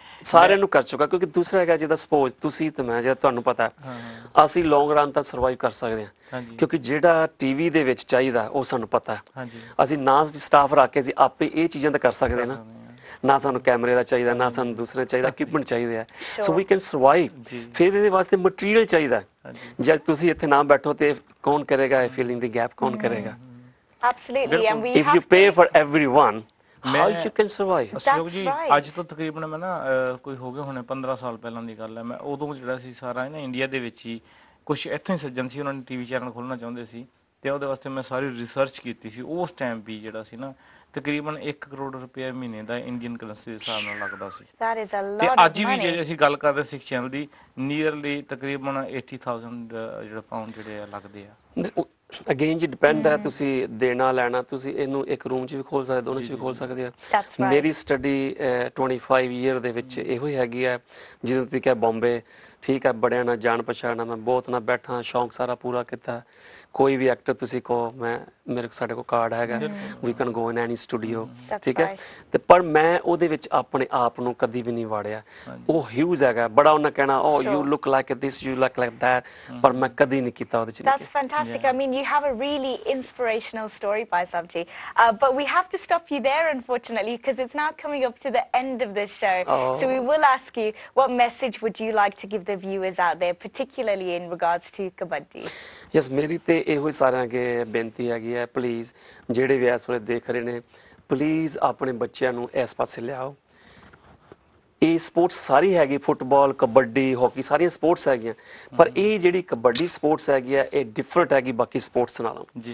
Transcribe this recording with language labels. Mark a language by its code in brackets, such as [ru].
[pa] ਸਾਰਿਆਂ ਨੂੰ ਕਰ ਚੁੱਕਾ, ਕਿਉਂਕਿ ਦੂਸਰਾ ਹੈਗਾ ਜਿਹਦਾ ਸਪੋਜ਼ ਤੁਸੀਂ ਤੇ ਮੈਂ, ਜਿਹੜਾ ਤੁਹਾਨੂੰ ਪਤਾ ਅਸੀਂ ਲੌਂਗ ਰਨ ਤਾਂ ਸਰਵਾਈਵ ਕਰ ਸਕਦੇ ਹਾਂ, ਕਿਉਂਕਿ ਜਿਹੜਾ ਟੀਵੀ ਦੇ ਵਿੱਚ ਚਾਹੀਦਾ ਉਹ ਸਾਨੂੰ ਪਤਾ ਹੈ। ਅਸੀਂ ਨਾ ਵੀ ਸਟਾਫ ਰੱਖ ਕੇ ਅਸੀਂ ਆਪੇ ਇਹ ਚੀਜ਼ਾਂ ਤਾਂ ਕਰ ਸਕਦੇ ਨਾ, ਨਾ ਸਾਨੂੰ ਕੈਮਰੇ ਦਾ ਚਾਹੀਦਾ, ਨਾ ਸਾਨੂੰ ਦੂਸਰੇ ਚਾਹੀਦਾ, ਇਕਵਿਪਮੈਂਟ ਚਾਹੀਦੇ ਆ, [en] So we can survive. [pa] ਫਿਰ ਇਹਦੇ ਵਾਸਤੇ ਮਟੀਰੀਅਲ ਚਾਹੀਦਾ। ਜੇ ਤੁਸੀਂ ਇੱਥੇ ਨਾ ਬੈਠੋ ਤੇ ਕੌਣ ਕਰੇਗਾ ਇਹ ਫਿਲਿੰਗ ਦੀ ਗੈਪ, ਕੌਣ ਕਰੇਗਾ? [en] Absolutely, and we if you pay for everyone, how you can survive? [pa] Ashok ਜੀ, ਅੱਜ ਤੋਂ ਤਕਰੀਬਨ ਮੈਂ ਨਾ ਕੋਈ ਹੋ ਗਏ ਹੁਣੇ 15 ਸਾਲ ਪਹਿਲਾਂ ਦੀ ਗੱਲ ਹੈ, ਮੈਂ ਉਦੋਂ ਜਿਹੜਾ ਸੀ ਸਾਰਾ ਨਾ ਇੰਡੀਆ ਦੇ ਵਿੱਚ ਹੀ ਕੁਝ ਇੱਥੋਂ ਹੀ ਸੱਜਣ ਸੀ, ਉਹਨਾਂ ਨੇ ਟੀਵੀ ਚੈਨਲ ਖੋਲ੍ਹਣਾ ਚਾਹੁੰਦੇ ਸੀ ਤੇ ਉਹਦੇ ਵਾਸਤੇ ਮੈਂ ਸਾਰੀ ਰਿਸਰਚ ਕੀਤੀ ਸੀ। ਉਸ ਟਾਈਮ ਵੀ ਜਿਹੜਾ ਸੀ ਨਾ ਤਕਰੀਬਨ 1 ਕਰੋੜ ਰੁਪਏ ਮਹੀਨੇ ਦਾ ਇੰਡੀਅਨ ਕਰੰਸੀ ਦੇ ਹਿਸਾਬ ਨਾਲ ਲੱਗਦਾ ਸੀ। ਤੇ ਅੱਜ ਵੀ ਜੇ ਅਸੀਂ ਗੱਲ ਕਰਦੇ ਸਿੱਖ ਚੈਨਲ ਦੀ, ਨੀਅਰਲੀ ਤਕਰੀਬਨ 80,000 ਜਿਹੜਾ ਪਾਉਂਡ ਜਿਹੜੇ ਆ ਲੱਗਦੇ ਆ। ਅਗੇਨ ਜੀ ਡਿਪੈਂਡ ਹੈ, ਤੁਸੀਂ ਦੇਣਾ ਲੈਣਾ, ਤੁਸੀਂ ਇਹਨੂੰ ਇੱਕ ਰੂਮ 'ਚ ਵੀ ਖੋਲ ਸਕਦੇ, ਦੋਨੋਂ 'ਚ ਵੀ ਖੋਲ ਸਕਦੇ ਆ। ਮੇਰੀ ਸਟੱਡੀ 25 ਈਅਰ ਦੇ ਵਿੱਚ ਇਹੋ ਹੀ ਹੈਗੀ ਹੈ। ਜਿੱਦਾਂ ਤੁਸੀਂ ਕਿਹਾ ਬੰਬੇ, ਠੀਕ ਹੈ, ਬੜਿਆਂ ਨਾਲ ਜਾਣ ਪਛਾਣ, ਮੈਂ ਬਹੁਤ ਨਾਲ ਬੈਠਾ, ਸ਼ੌਂਕ ਸਾਰਾ ਪੂਰਾ ਕੀਤਾ, ਕੋਈ ਵੀ ਐਕਟਰ ਤੁਸੀਂ ਕਹੋ ਮੈਂ ਮੇਰੇ ਸਾਡੇ ਕੋਲ ਕਾਰਡ ਹੈਗਾ, [en] we can go in any studio, [pa] ਠੀਕ ਹੈ। ਤੇ ਪਰ ਮੈਂ ਉਹਦੇ ਵਿੱਚ ਆਪਣੇ ਆਪ ਨੂੰ ਕਦੀ ਵੀ ਨਹੀਂ ਵਾੜਿਆ। ਉਹ ਹਿਊਜ਼ ਹੈਗਾ ਬੜਾ, ਉਹਨਾਂ ਕਹਿਣਾ [en] oh you look like this, you look like that, [pa] ਪਰ ਮੈਂ ਕਦੀ ਨਹੀਂ ਕੀਤਾ ਉਹਦੇ ਚ। [en] That's fantastic. I mean, you have a really inspirational story, Bhai Sahib ji. But we have to stop you there, unfortunately, because it's now coming up to the end of this show. So we will ask you, what message would you like to give the viewers out there, particularly in regards to Kabaddi? [pa] Yes, ਮੇਰੀ ਤੇ ਇਹੋ ਹੀ ਸਾਰਿਆਂ ਅੱਗੇ ਬੇਨਤੀ ਹੈਗੀ ਹੈ, please ਜਿਹੜੇ ਵੀ ਇਸ ਵੇਲੇ ਦੇਖ ਰਹੇ ਨੇ, ਪਲੀਜ਼ ਆਪਣੇ ਬੱਚਿਆਂ ਨੂੰ ਇਸ ਪਾਸੇ ਲਿਆਓ। ਇਹ ਸਪੋਰਟਸ ਸਾਰੀ ਹੈਗੀ, ਫੁੱਟਬਾਲ, ਕਬੱਡੀ, ਹਾਕੀ, ਸਾਰੀਆਂ ਸਪੋਰਟਸ ਹੈਗੀਆਂ, ਪਰ ਇਹ ਜਿਹੜੀ ਕਬੱਡੀ ਸਪੋਰਟਸ ਹੈਗੀ ਹੈ ਇਹ ਡਿਫਰੈਂਟ ਹੈਗੀ ਬਾਕੀ ਸਪੋਰਟਸ ਨਾਲੋਂ।